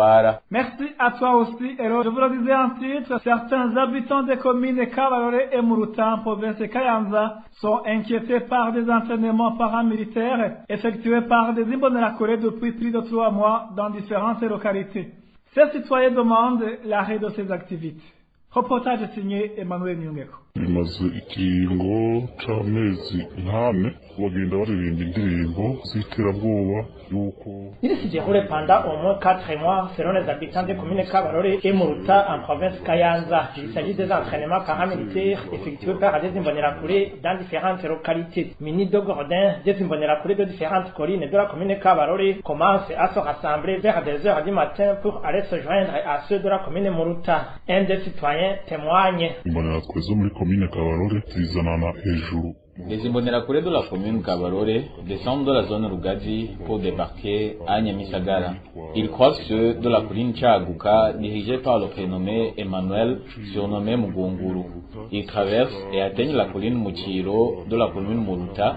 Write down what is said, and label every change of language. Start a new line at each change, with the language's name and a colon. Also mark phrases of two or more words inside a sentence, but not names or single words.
French: Merci à toi aussi,
Rundi: Elo rero,
French: je vous le disais en titre, certains habitants des communes Kabarore et Muruta en province Kayanza sont inquiétés par des entraînements paramilitaires effectués par des Imbonerakure depuis plus de 3 mois dans différentes localités. Ces citoyens demandent l'arrêt de ces activités. Reportage signé Emmanuel Nyungeko.
Rundi: bimaze ikiringo c'amezi 8 bagenda baririmba indirimbo z'iterabwoba yuko
French: Il s'est déroulé pendant au moins 4 mois selon les habitants des communes Kabarore et Muruta en province Kayanza. Il s'agit des entraînements paramilitaires effectués par des Imbonerakure dans différentes localités. Mini de Gordin, des Imbonerakure de différentes collines de la commune Kabarore commencent à se rassembler vers 2h du matin pour aller se joindre à ceux de la commune Muruta. Un des citoyens témoigne.
Rundi: Imbonerakure zo muri komine Kabarore zizanana hejuru.
French: Les Imbonerakure de la commune Kabarore descendent de la zone Rugazi pour débarquer à Nyamisagara. Ils croisent ceux de la colline Chaguka dirigée par le prénommé Emmanuel, surnommé Mugunguru. Ils traversent et atteignent la colline Muchiro de la commune Muruta.